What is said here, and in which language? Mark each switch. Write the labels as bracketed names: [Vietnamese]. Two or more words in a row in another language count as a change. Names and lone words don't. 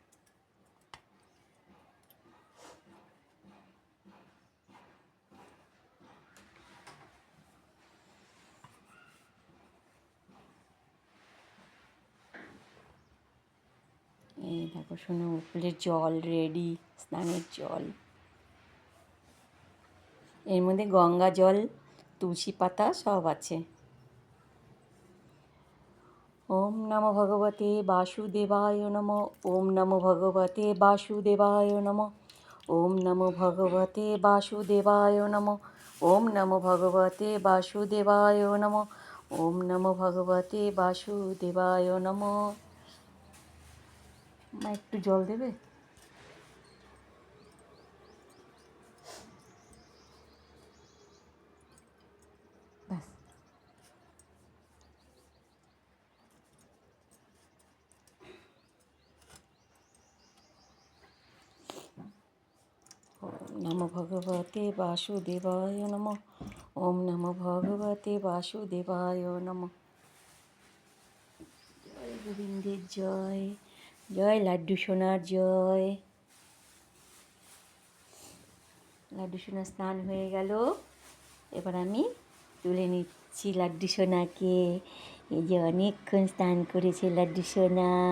[Bangla] এই দেখো সোনা গোপালের জল রেডি, স্নানের জল। এর মধ্যে গঙ্গা জল, তুলসী পাতা সব আছে। [Sanskrit] ওম নমো ভগবতে বাসুদেবায় নমো। ওম নমো ভগবতে বাসুদেবায় নমো। ওম নমো ভগবতে বাসুদেবায় নমো। ওম নমো ভগবতে বাসুদেবায় নমো। ওম নমো ভগবতে বাসুদেবায় নমো। [Bangla] মা একটু জল দেবে? ব্যাস। [Sanskrit] ওম নমো ভগবতে বাসুদেবায় নমো। ওম নমো ভগবতে বাসুদেবায় নমো। [Bangla] জয় গোবিন্দের জয়, জয় লাড্ডু সোনার জয়। লাড্ডু সোনার স্নান হয়ে গেল। এবার আমি তুলে নিচ্ছি লাড্ডু সোনাকে। এই যে অনেকক্ষণ স্নান করেছে লাড্ডু সোনা।